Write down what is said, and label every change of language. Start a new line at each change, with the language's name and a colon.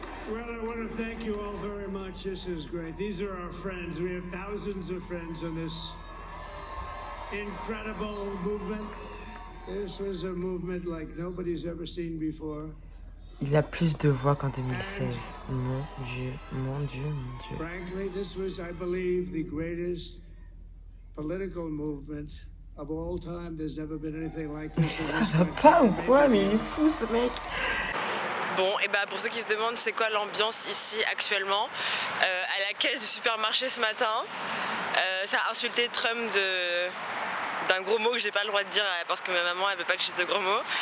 English: Well, I want to thank you all very much. This is great. These are our friends. We have thousands of friends in this incredible movement. This was a movement like nobody's ever seen before.
French: Il a plus de voix qu'en 2016. Mon Dieu, mon Dieu, mon Dieu.
English: Frankly, this was, I believe, the greatest political movement of all time. There's never been anything like this.
French: Ça va pas ou quoi? Mais il est fou ce mec. Bon, et bah pour ceux qui se demandent c'est quoi l'ambiance ici actuellement, à la caisse du supermarché ce matin, ça a insulté Trump d'un gros mot que j'ai pas le droit de dire parce que ma maman elle veut pas que je dise ce gros mot.